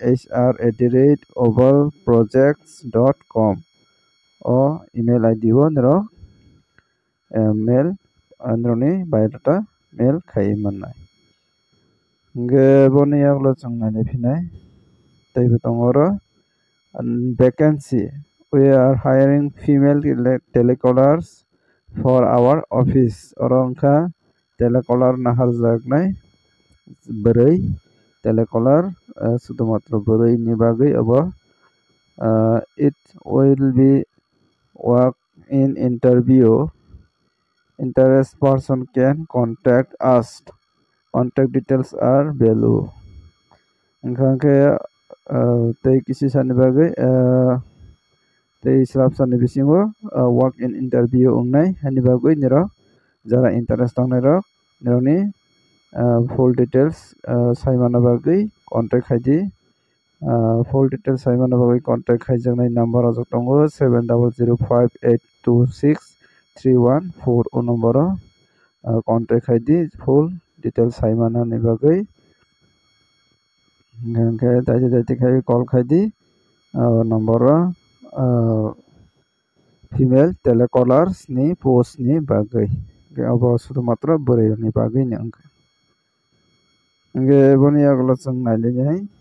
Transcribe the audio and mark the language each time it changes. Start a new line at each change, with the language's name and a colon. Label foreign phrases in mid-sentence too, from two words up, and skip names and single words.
Kok Borok: hr@ovalprojects.com o email ID o nirok mail nirokni biodata mail khai mannai ge boni yagulo changnai phinai teibo tongo ro vacancy
English: we are hiring female telecallers for our office
Kok Borok: oro wngkha telecaller na harjaknai bwrwi telecaller sudhumatro bwrwi ni bagui
English: abo it will be work in interview interest person can contact us contact details are below
Kok Borok: onkhankhe tei kisi sani bagui tei slab sani bisingo
English: work in interview
Kok Borok: ongnai hani bagui nirok jara interest tongnai rok nirokni
English: full details
Kok Borok: saimana bagui contact khaidi
English: full details
Kok Borok: saimana bagui contact khaijaknai number rojak tongo 7005826314 o number o contact khaidi
English: full details
Kok Borok: saimana ni bagui onkhe daiti khai call khaidi number o
English: female telecallers
Kok Borok: ni post ni bagui abo sudhumatro bwrwi ni bagui ni wngkha ge boni yagulo chung nailinai